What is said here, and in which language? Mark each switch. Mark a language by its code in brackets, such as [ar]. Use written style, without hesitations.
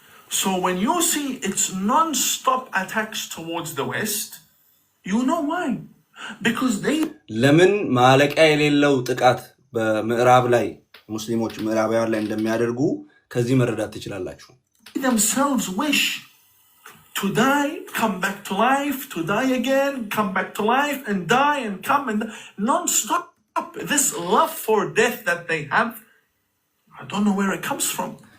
[en] So when you see its non-stop attacks towards the West, you know why? Because they [am] ለምን ማለቂያ የሌለው ጥቃት በምዕራብ ላይ ሙስሊሞች ምዕራባውያን ላይ እንደሚያደርጉ ከዚህ መረዳት ትችላላችሁ [en] themselves wish to die, come back to life, to die again, come back to life, and die and come and non-stop. This love for death that they have, I don't know where it comes from.